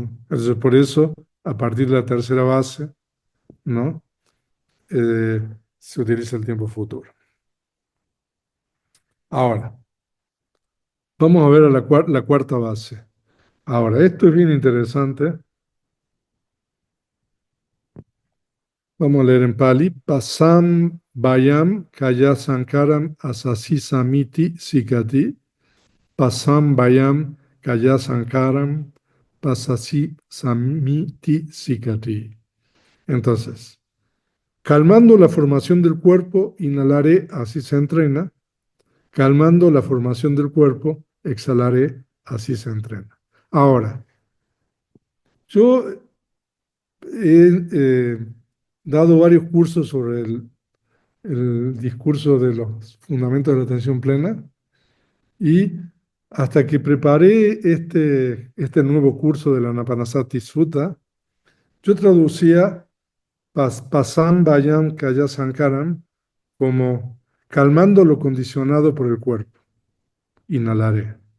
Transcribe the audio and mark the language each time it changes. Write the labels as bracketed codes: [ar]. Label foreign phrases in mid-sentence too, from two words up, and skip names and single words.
[es] Entonces, por eso, a partir de la tercera base, ¿no?, Eh, se utiliza el tiempo futuro. Ahora, vamos a ver a la cuarta base. Ahora, esto es bien interesante. Vamos a leer en Pali. [pi] Pasam Bayam Kaya Sankaram Asasi Samiti Sikati. Pasam Bayam Kaya Sankaram Pasasi Samiti Sikati. [es] Entonces, calmando la formación del cuerpo, inhalaré, así se entrena. Calmando la formación del cuerpo, exhalaré, así se entrena. Ahora, yo he dado varios cursos sobre el discurso de los fundamentos de la atención plena y hasta que preparé este nuevo curso de la Anapanasati Sutta, yo traducía [pi] Pasam Vayam Kaya Sankaram [es] como calmando lo condicionado por el cuerpo, inhalaré.